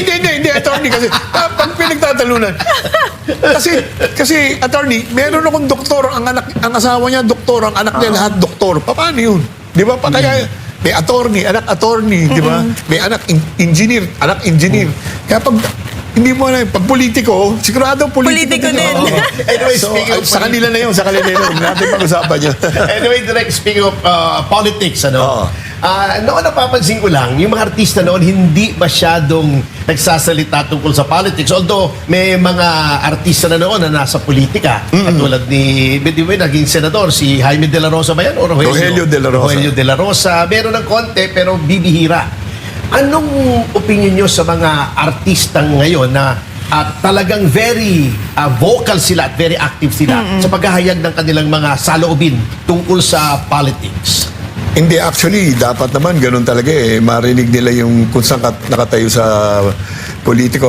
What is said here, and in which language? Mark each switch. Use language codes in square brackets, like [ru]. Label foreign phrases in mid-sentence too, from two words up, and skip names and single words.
[tl] Hindi, attorney kasi pag pinagtatalunan. Kasi attorney, meron akong doktor, ang asawa niya doktor, ang anak niya lahat doktor. Paano yun? Di ba? Kaya may anak attorney, di ba? May anak engineer, anak engineer. Kaya pag hindi mo na, pag politiko, sigurado politiko Politiko din. Oo. Anyway, So, [en] speaking of [tl] sa kanila na yun. Huwag natin pag-usapan yun. [en] Anyway, direct speaking of politics, [tl] Oo. noon napapansin ko lang, yung mga artista noon hindi masyadong nagsasalita tungkol sa politics. Although, may mga artista na noon na nasa politika. Katulad ni, di ba, naging senador, si Jaime de la Rosa ba yan? O Rogelio de la Rosa. Rogelio de la Rosa. Meron ng konti, pero bibihira. Anong opinion nyo sa mga artista ngayon na talagang [en] very vocal [tl] sila at [en] very active [tl] sila sa paghahayag ng kanilang mga saloobin tungkol sa politics? Hindi, actually, dapat naman ganun talaga marinig nila yung kung saan nakatayo sa politiko.